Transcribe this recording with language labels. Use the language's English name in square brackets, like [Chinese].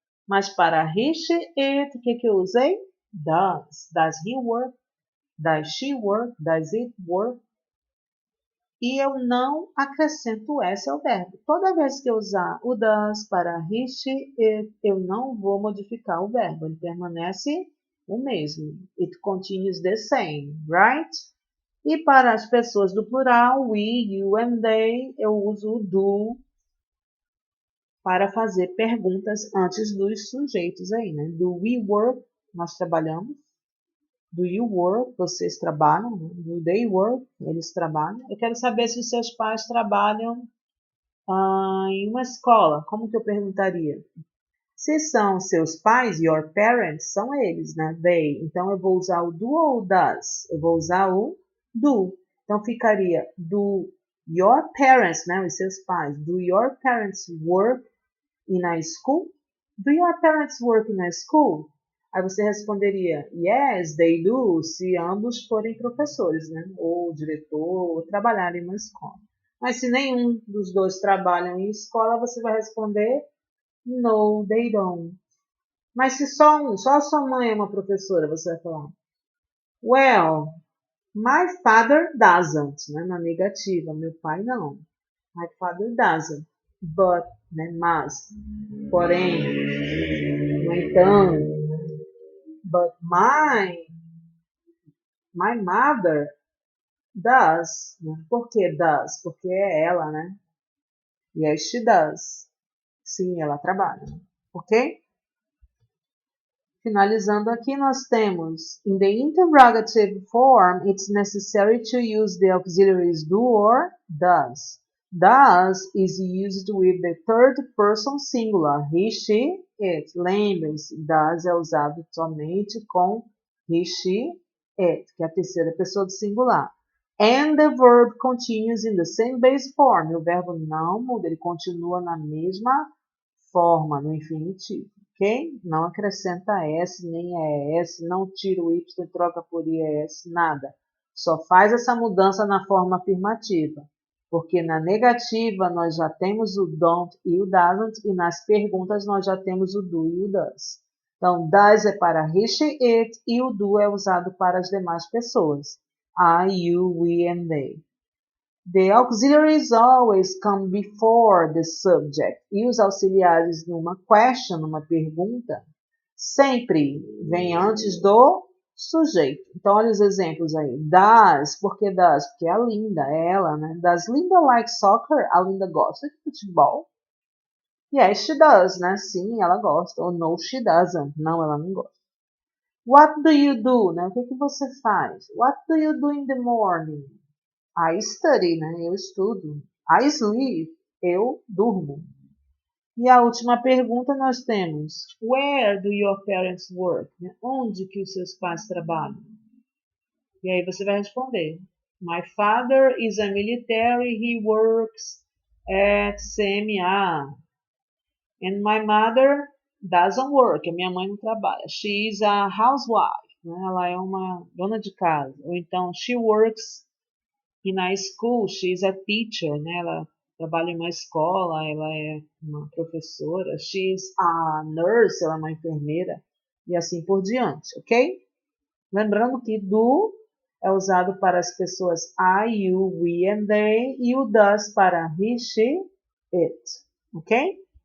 [Portuguese] Mas para he, she, it, o que eu usei? [English] Does. Does he work? Does she work? Does it work? [Portuguese] E eu não acrescento o S ao verbo. Toda vez que eu usar o does para he, she, it, eu não vou modificar o verbo. Ele permanece o mesmo. [English] It continues the same, right? [Portuguese] E para as pessoas do plural, we, you and they, eu uso o do para fazer perguntas antes dos sujeitos aí, né? [English] Do we work, [Portuguese] nós trabalhamos. [English] Do you work, [Portuguese] vocês trabalham. Né? [English] Do they work, [Portuguese] eles trabalham. Eu quero saber se os seus pais trabalham em uma escola. Como que eu perguntaria? Se são seus pais, your parents, são eles, né? They. Então, eu vou usar o do ou o does? Eu vou usar o do. Então, ficaria [English] do your parents, [Portuguese] né? Os seus pais. [English] Do your parents work in a school? Do your parents work in a school? [Portuguese] Aí você responderia, [English] yes, they do, [Portuguese] se ambos forem professores, né? Ou diretor, ou trabalharem em uma escola. Mas se nenhum dos dois trabalham em escola, você vai responder, [English] no, they don't. [Portuguese] Mas se só a sua mãe é uma professora, você vai falar, [English] well, my father doesn't, [Portuguese] né? Na negativa, meu pai não. [English] My father doesn't. But, [Portuguese] né? Mas, porém, no entanto, [English] but my mother does. [Portuguese] Né? Por que does? Porque é ela, né? [English] Yes, she does. [Portuguese] Sim, ela trabalha. Ok? Finalizando aqui, nós temos, [English] in the interrogative form, it's necessary to use the auxiliaries do or does. Does is used with the third person singular, he, she, it. [Portuguese] Lembrem-se, does é usado somente com he, she, it, que é a terceira pessoa do singular. [English] And the verb continues in the same base form. [Portuguese] O verbo não muda, ele continua na mesma forma, no infinitivo. Ok? Não acrescenta S, nem ES, não tira o Y e troca por IES, nada. Só faz essa mudança na forma afirmativa. Porque na negativa nós já temos o don't e o doesn't, e nas perguntas nós já temos o do e o does. Então, does é para he, she, it, e o do é usado para as demais pessoas. [English] I, you, we and they. The auxiliaries always come before the subject. [Portuguese] E os auxiliares numa question, numa pergunta, sempre vem antes do sujeito. Então, olha os exemplos aí. Does, por que does? Porque é a Linda, é ela, né? [English] Does Linda like soccer? [Portuguese] A Linda gosta de futebol? [English] Yes, she does, [Portuguese] né? Sim, ela gosta. Ou [English] no, she doesn't. [Portuguese] Não, ela não gosta. [English] What do you do, [Portuguese] né? O que você faz? [English] What do you do in the morning? I study, [Portuguese] né? Eu estudo. [English] I sleep. [Portuguese] Eu durmo. E a última pergunta nós temos: [English] Where do your parents work? [Portuguese] Onde que os seus pais trabalham? E aí você vai responder: [English] My father is a military. He works at CMA. And my mother doesn't work. [Portuguese] A minha mãe não trabalha. [English] She is a housewife. [Portuguese] Né? Ela é uma dona de casa. Ou então, [English] she works in a school. She is a teacher. Né? [Portuguese] Ela trabalha em uma escola. Ela é uma professora. [English] She is a nurse. [Portuguese] Ela é uma enfermeira. E assim por diante. Ok? Lembrando que do é usado para as pessoas I, you, we and they. E o does para he, she, it. Ok?